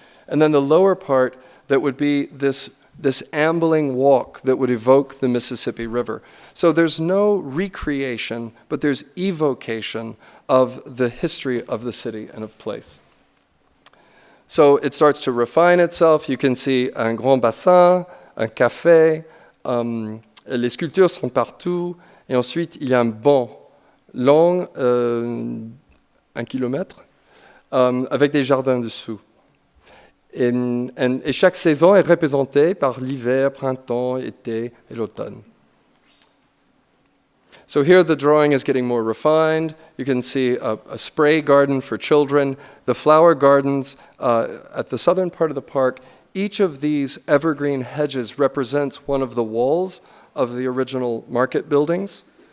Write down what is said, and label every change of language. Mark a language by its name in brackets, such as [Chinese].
[English] And then the lower part that would be this ambling walk that would evoke the Mississippi River. So there's no recreation, but there's evocation of the history of the city and of place. So it starts to refine itself. [French] You can see un grand bassin, un café, les sculptures sont partout, et ensuite il y a un banc long, 1 kilomètre, avec des jardins dessous. Et chaque saison est représentée par l'hiver, printemps, été et l'automne. [English] So here the drawing is getting more refined. You can see a spray garden for children, the flower gardens at the southern part of the park. Each of these evergreen hedges represents one of the walls of the original market buildings.